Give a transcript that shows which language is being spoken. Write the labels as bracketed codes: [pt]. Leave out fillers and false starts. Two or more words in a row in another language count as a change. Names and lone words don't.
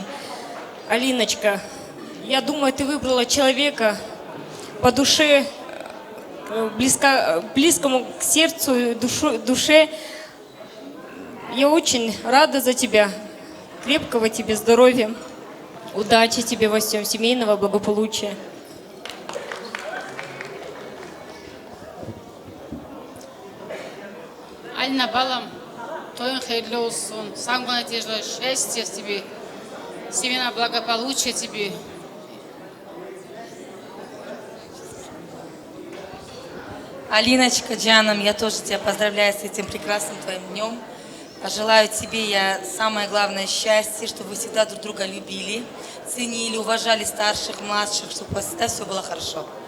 [ru] Алиночка, я думаю, ты выбрала человека по душе, близкому к сердцу и душе. Я очень рада за тебя. Крепкого тебе здоровья, удачи тебе во всем, семейного благополучия. [crh] Alina balam, toyun hayırlı olsun. [ru] Самого надежного счастья тебе, семейного благополучия тебе. Алиночка, Джаном, я тоже тебя поздравляю с этим прекрасным твоим днем. Пожелаю тебе я самое главное счастье, чтобы вы всегда друг друга любили, ценили, уважали старших, младших, чтобы у вас всегда все было хорошо.